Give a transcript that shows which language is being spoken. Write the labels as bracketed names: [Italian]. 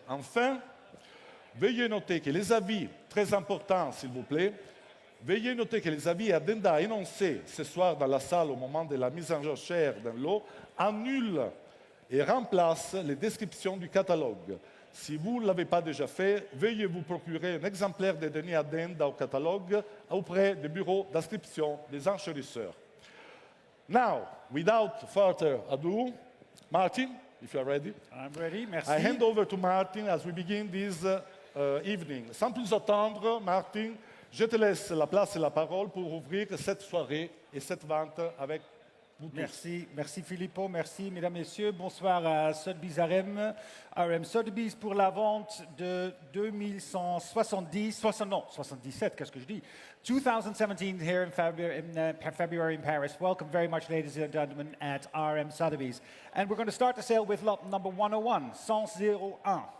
[French] Enfin, veuillez noter que les avis, très importants s'il vous plaît, veuillez noter que les avis et addenda énoncés ce soir dans la salle au moment de la mise en enchère d'un lot annulent et remplacent les descriptions du catalogue. Si vous ne l'avez pas déjà fait, veuillez vous procurer un exemplaire des derniers addenda au catalogue auprès des bureaux d'inscription des enchérisseurs. [English] Now, without further ado, Martin, if you are ready. I'm ready, merci. I hand over to Martin as we begin this evening. [French] Sans plus attendre, Martin, je te laisse la place et la parole pour ouvrir cette soirée et cette vente avec vous tous. Merci, merci Filippo, merci mesdames, messieurs. Bonsoir à Sotheby's RM Sotheby's pour la vente de 77, qu'est-ce que je dis? [English] 2017 here in February in Paris. Welcome very much, ladies and gentlemen, at RM Sotheby's. And we're going to start the sale with lot number 101, 101.